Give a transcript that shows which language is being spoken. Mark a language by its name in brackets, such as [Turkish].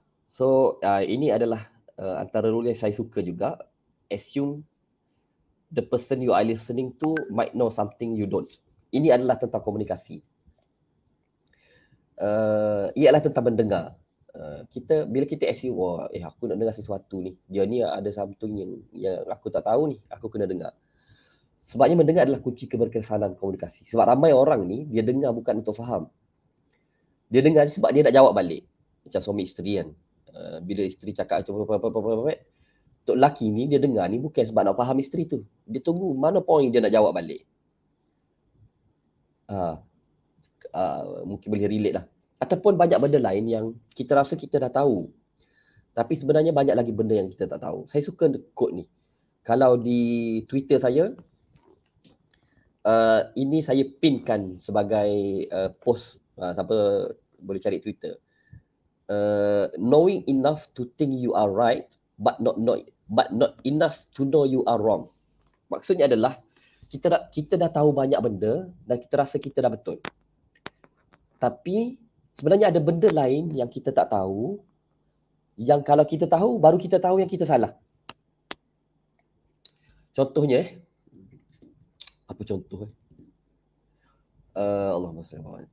[Malay] So ini adalah antara rule yang saya suka juga. [English] Assume the person you are listening to might know something you don't. [Malay] Ini adalah tentang komunikasi. Ialah tentang mendengar. Bila kita assume, aku nak dengar sesuatu ni, dia ni ada something yang aku tak tahu ni, aku kena dengar. Sebabnya mendengar adalah kunci keberkesanan komunikasi. Sebab ramai orang ni, dia dengar bukan untuk faham. Dia dengar sebab dia nak jawab balik. Macam suami isteri kan. Bila isteri cakap untuk lelaki ni, dia dengar ni bukan sebab nak faham isteri tu. Dia tunggu mana point dia nak jawab balik. Mungkin boleh relate lah. Ataupun banyak benda lain yang kita rasa kita dah tahu. Tapi sebenarnya banyak lagi benda yang kita tak tahu. Saya suka quote ni. Kalau di Twitter saya, ini saya pinkan sebagai post. Siapa boleh cari Twitter. [English] Knowing enough to think you are right, but not enough to know you are wrong. [Malay] Maksudnya adalah kita dah tahu banyak benda dan kita rasa kita dah betul. Tapi sebenarnya ada benda lain yang kita tak tahu, yang kalau kita tahu, baru kita tahu yang kita salah. Contohnya, apa contoh? [Arabic] Allahumma salli ala Muhammad.